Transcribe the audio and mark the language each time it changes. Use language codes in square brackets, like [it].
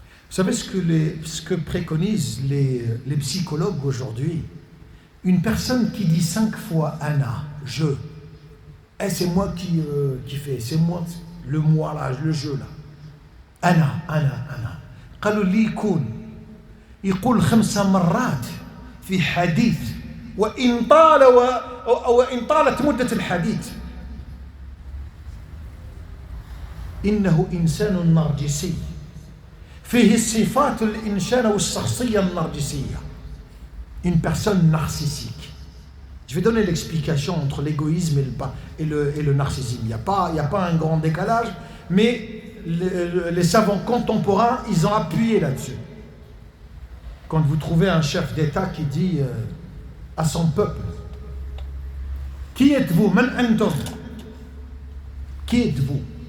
[fr] Vous savez ce que préconisent les psychologues aujourd'hui? Une personne qui dit 5 fois Ana, je, et c'est moi qui fais, c'est moi, le moi là, le je là. Ana, Ana, Ana. [ar] قالوا لي يقول 5 مرات في حديث وإن طالت مدة الحديث. إنه إنسان نرجسي فيه الصفات الإنسان والشخصية النرجسية. [fr] Une personne narcissique. Je vais donner l'explication entre l'égoïsme et le narcissisme. Il n'y a pas un grand décalage, mais les savants contemporains, ils ont appuyé là-dessus. Quand vous trouvez un chef d'État qui dit à son peuple, qui êtes-vous? Man antum? Qui êtes-vous?